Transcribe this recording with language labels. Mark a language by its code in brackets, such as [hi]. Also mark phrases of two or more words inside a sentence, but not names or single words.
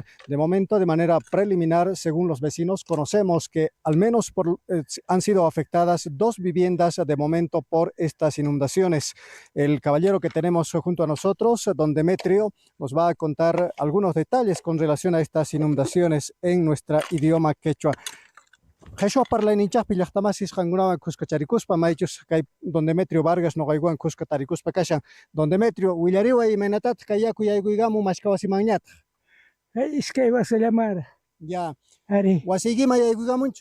[es] De momento, de manera preliminar, según los vecinos, conocemos que al menos han sido afectadas 2 viviendas de momento por estas inundaciones. El caballero que tenemos junto a nosotros, don Demetrio, nos va a contar algunos detalles con relación a estas inundaciones en nuestra idioma quechua. [qu] Quechua parlaninchaqpi llaqtamasis qankunawan kuskacharikuspa maychus kay don Demetrio Vargas noqaywan kuskatarikuspa kashan. Don Demetrio, willariwa imanatata kay yaku yaykuykamun mashkawasimanñata. Iskay wasillamara. [es] Ya. [qu] Ari. Wasiykima yaykuykamunchu?